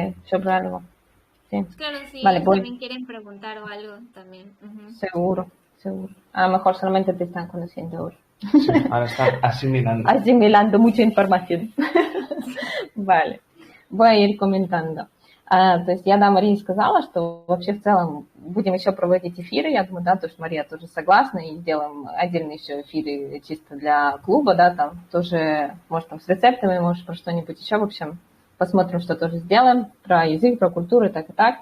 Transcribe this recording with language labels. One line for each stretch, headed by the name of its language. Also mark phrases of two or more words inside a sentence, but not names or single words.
Spanish: sobre algo, sí. claro, si Vale, ellos voy. también quieren preguntar o algo también. Ujú. Seguro, seguro. A lo mejor solamente te están conociendo ahora. Sí, ahora están asimilando. Asimilando mucha información. Vale. Voy a ir comentando.
Russian: То есть я, да, Марии сказала, что вообще в целом будем еще проводить эфиры. Я думаю, да, то, что Мария тоже согласна, и сделаем отдельные еще эфиры чисто для клуба, да, там тоже, может, там с рецептами, может, про что-нибудь еще, в общем, посмотрим, что тоже сделаем, про язык, про культуру и так, и так.